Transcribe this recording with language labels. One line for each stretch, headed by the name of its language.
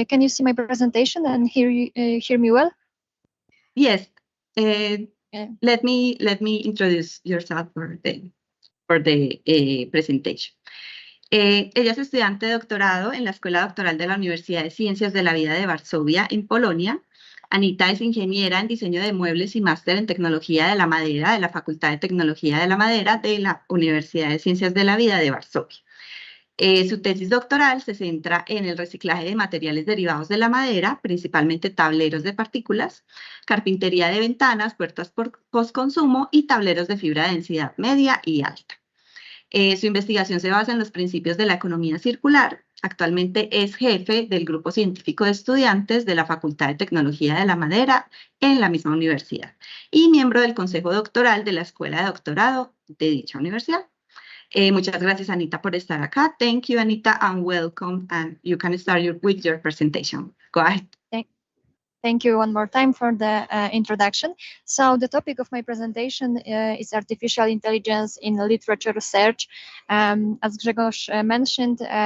English: Can you see my presentation and hear me well? Yes. Let me introduce yourself for the presentation.
Spanish: Ella es estudiante de doctorado en la Escuela Doctoral de la Universidad de Ciencias de la Vida de Varsovia, en Polonia. Anita es ingeniera en diseño de muebles y máster en tecnología de la madera de la Facultad de Tecnología de la Madera de la Universidad de Ciencias de la Vida de Varsovia. Su tesis doctoral se centra en el reciclaje de materiales derivados de la madera, principalmente tableros de partículas, carpintería de ventanas, puertas por postconsumo y tableros de fibra de densidad media y alta. Su investigación se basa en los principios de la economía circular. Actualmente es jefe del grupo científico de estudiantes de la Facultad de Tecnología de la Madera en la misma universidad y miembro del Consejo Doctoral de la Escuela de Doctorado de dicha universidad. Muchas gracias, Anita, por estar acá.
English: Thank you, Anita, and welcome. And you can start with your presentation. Go ahead. Thank you one more time for the introduction. So the topic of my presentation is artificial intelligence in literature research. As Grzegorz mentioned,